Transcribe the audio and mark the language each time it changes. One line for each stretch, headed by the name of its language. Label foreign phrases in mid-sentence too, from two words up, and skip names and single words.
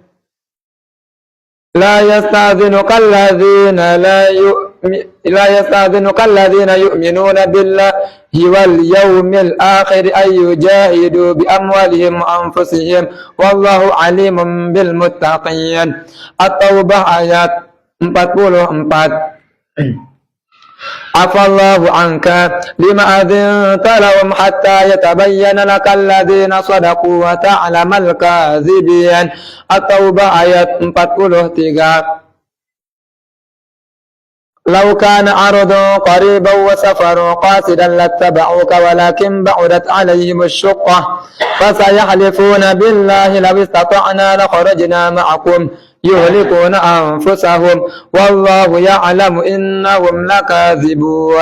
Arabic: لا يستأذنك الذين يؤمنون بالله واليوم الآخر أن يجاهدوا بأموالهم وأنفسهم والله عليم بالمتقين.
Indonesian: At-Taubah ayat 44.
Arabic: عفا الله عنك لم أذنت لهم حتى يتبين لك الذين صدقوا وتعلم الكاذبين.
Indonesian: At-Taubah ayat 43.
Arabic: لو كان عرض قريبا وسفر قاصدا لاتبعوك ولكن بعدت عليهم الشقة فسيحلفون بالله لو استطعنا لخرجنا معكم يهلكون أنفسهم والله يعلم إنهم لكاذبون.